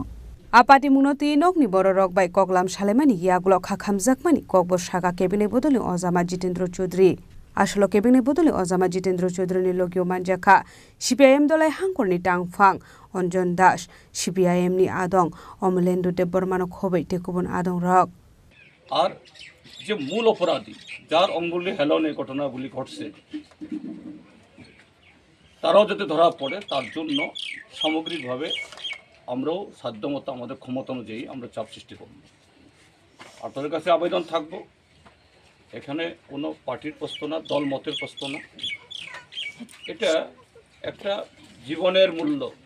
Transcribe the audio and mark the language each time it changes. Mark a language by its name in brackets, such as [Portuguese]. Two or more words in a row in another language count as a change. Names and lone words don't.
[Kok Borok] Apati munoti nokni borok bai koklam salemani yagulo khakhamjakmani kokbo saga kebine bodolni Ojama Jitendra Chaudhary Ashalo kebine bodoli Ojama Jitendra Chaudhary ni logio manjaka CPIM dolai hangkorni tangphang Anjan Das CPIM ni adong Omlendo Debormano khobai tekubun adong rok [Bangla] আর যে মূল অপরাধী যার অঙ্গুলি হেলন এই ঘটনাগুলি ঘটছে তারাও যাতে ধরা পড়ে তার জন্য সামগ্রিকভাবে আমরাও সাধ্যমতো আমাদের ক্ষমতা অনুযায়ী আমরা চাপ সৃষ্টি করব আপনাদের কাছে আবেদন থাকবো এখানে কোনো পার্টির প্রশ্ন না দল মতের প্রশ্ন না এটা একটা জীবনের মূল্য